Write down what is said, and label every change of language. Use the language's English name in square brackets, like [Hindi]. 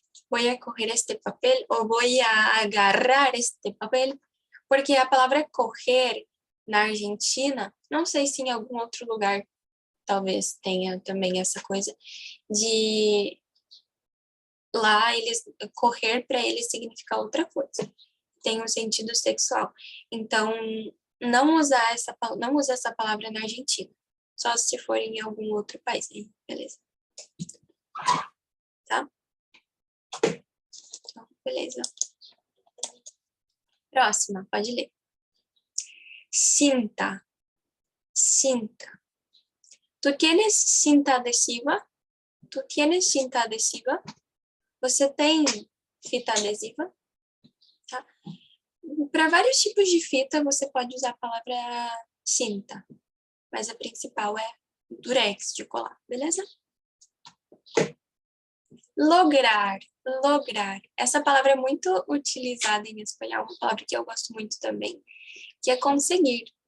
[Spanish] Voy a coger este papel ou voy a agarrar este papel. [Portuguese] Porque a palavra coger na Argentina, não sei se em algum outro lugar talvez tenha também essa coisa de lá eles correr para eles significa outra coisa. Tem um sentido sexual. Então, não usa essa palavra na Argentina. Só se for em algum outro país, hein? Beleza. Tá? Então, beleza. Próxima, pode ler. Cinta. Cinta. [Spanish] ¿Tú tienes cinta adhesiva? ¿Tú tienes cinta adhesiva? [Portuguese] Você tem fita adesiva? Tá? Para vários tipos de fita, você pode usar a palavra cinta. Mas a principal é durex de colar, beleza? Lograr, lograr. Essa palavra é muito utilizada em espanhol, uma palavra que eu gosto muito também, que é conseguir.